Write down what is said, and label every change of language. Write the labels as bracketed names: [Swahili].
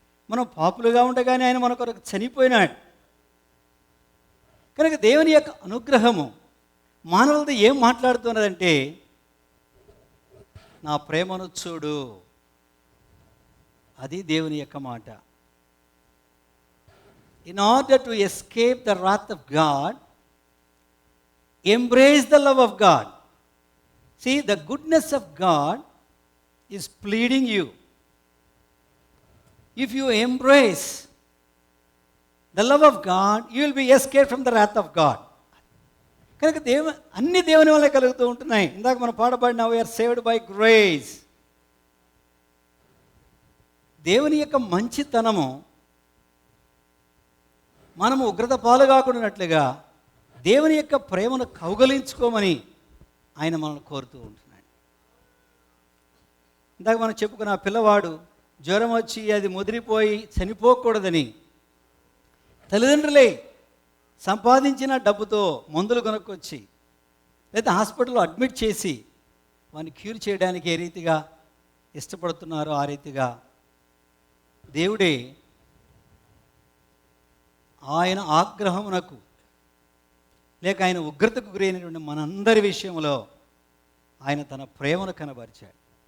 [Telugu] మనం పాపులుగా ఉండగానే ఆయన మన కొరకు చనిపోయినాడు. కనుక దేవుని యొక్క అనుగ్రహము మానవులతో ఏం మాట్లాడుతున్నదంటే, నా ప్రేమను చూడు. అది దేవుని యొక్క మాట. [English] In order to escape the wrath of God, embrace the love of God. See, the goodness of God is pleading you. If you embrace the love of God, you will be escaped from the wrath of God. [Telugu] కనుక అన్ని దేవుని వల్ల కలుగుతూ ఉంటున్నాయి. ఇందాక మనం పాడబడిన [English] we are saved by grace. [Telugu] దేవుని యొక్క మంచితనము మనము ఉగ్రత పాలు కాకుండానట్లుగా దేవుని యొక్క ప్రేమను కౌగలించుకోమని ఆయన మనల్ని కోరుతూ ఉంటున్నాడు. ఇందాక మనం చెప్పుకున్న ఆ పిల్లవాడు జ్వరం వచ్చి అది ముదిరిపోయి చనిపోకూడదని తల్లిదండ్రులే సంపాదించిన డబ్బుతో మందులు కొనుక్కొచ్చి లేదా హాస్పిటల్లో అడ్మిట్ చేసి వాడిని క్యూర్ చేయడానికి ఏ రీతిగా ఇష్టపడుతున్నారో ఆ రీతిగా దేవుడే ఆయన ఆగ్రహమునకు లేక ఆయన ఉగ్రతకు గురైనటువంటి మనందరి విషయంలో ఆయన తన ప్రేమను కనబరిచాడు.